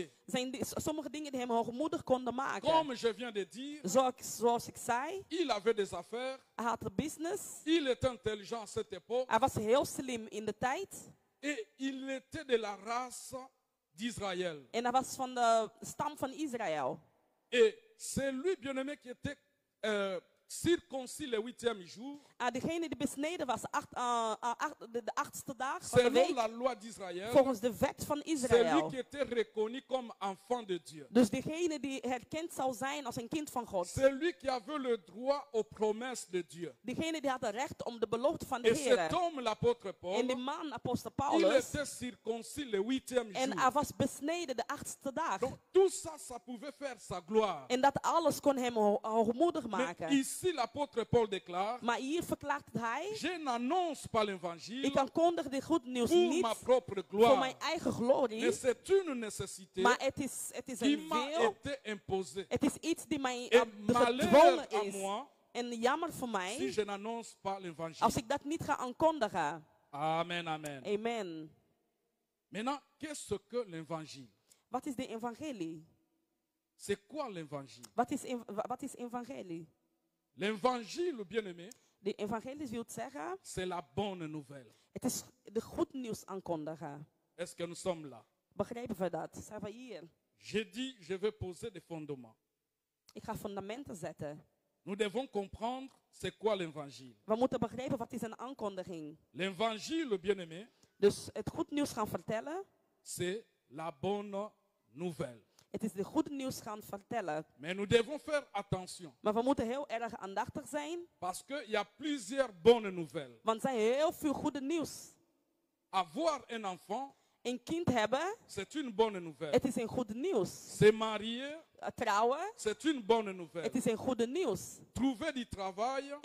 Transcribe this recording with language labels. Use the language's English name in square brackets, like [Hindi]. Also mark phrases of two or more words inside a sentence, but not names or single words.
[Dutch] Er zijn sommige dingen die hem hoogmoedig konden maken. [French] Comme je viens de dire, [Dutch] Zoals ik zei, [French] il avait des affaires, [Dutch] hij had een business. [French] il était intelligent à cette époque [Dutch] Hij was heel slim in de tijd. [French] et il était de la race d'Israël. [Dutch] En hij was van de stam van Israël. [French] Et c'est lui, bien-aimé, qui était circoncis le 8e jour, [Dutch] Degene die besneden was de 8e dag van de [French] selon [Dutch] week, [French] la loi d'Israël. [Dutch] volgens de wet van [French] C'est lui [Dutch] Israël. [French] qui était reconnu comme enfant de Dieu. [Dutch] Dus degene die herkend zou zijn als een kind van God. [French] C'est lui qui avait le droit aux promesses de Dieu. [Dutch] Degene die had het recht om de belofte van de [French] Et cet [Dutch] Heer. [French] homme, l'apôtre Paul, [Dutch] En die man, apostel [French] il [Dutch] Paulus, [French] était circoncis le 8e [Dutch] en [French] jour. [Dutch] hij was besneden de 8e dag. [French] Donc tout ça, ça pouvait faire sa gloire. [Dutch] En dat alles kon hem hoogmoedig [French] Mais [Dutch] maken. [French] ici, l'apôtre Paul déclare, [Dutch] Maar hier verklaart hij, [French] je n'annonce pas l'évangile [Dutch] ik aankondig dit goed nieuws [French] pour [Dutch] niet [French] ma propre [Dutch] voor [French] gloire, [Dutch] mijn eigen glorie. [French] mais c'est une nécessité [Dutch] Maar het is [French] qui [Dutch] een [French] m'a [Dutch] wil. [French] été imposée. [Dutch] Het is iets die mij [French] Et malheur [Dutch] gedwongen [French] à [Dutch] is. [French] moi [Dutch] En jammer voor [French] si [Dutch] mij [French] je n'annonce pas l'évangile. [Dutch] als ik dat niet ga aankondigen. [French] Amen, amen. [Dutch] Amen. [French] Maintenant, qu'est-ce que l'évangile? [Dutch] Wat is de evangelie? [French] C'est quoi l'évangile? [Dutch] Wat is evangelie? [French] L'évangile, bien-aimé, [Dutch] De evangelie wil zeggen, [French] c'est la bonne nouvelle. [Dutch] het is de goed nieuws aankondigen. [French] Est-ce que nous sommes là? [Dutch] Begrijpen we dat? Zijn we hier? [French] J'ai dit, je vais poser des fondements. [Dutch] Ik ga fundamenten zetten. [French] Nous devons comprendre c'est quoi l'évangile. [Dutch] We moeten begrijpen wat is een aankondiging. [French] L'évangile, bien-aimé, [Dutch] Dus het goed nieuws gaan vertellen. [French] c'est la bonne nouvelle. [Dutch] Het is de goed nieuws gaan vertellen. [French] Mais nous devons faire attention [Dutch] Maar we moeten heel erg aandachtig zijn. [French] parce qu'il y a plusieurs bonnes nouvelles. [Dutch] Want er zijn heel veel goede nieuws. [French] Avoir un enfant, [Dutch] Een kind hebben, [French] c'est une bonne nouvelle. [Dutch] het is een goed nieuws. [French] Se marier, [Dutch] Trouwen, [French] c'est une bonne nouvelle. [Dutch] het is een goede nieuws. [French] Trouver du travail,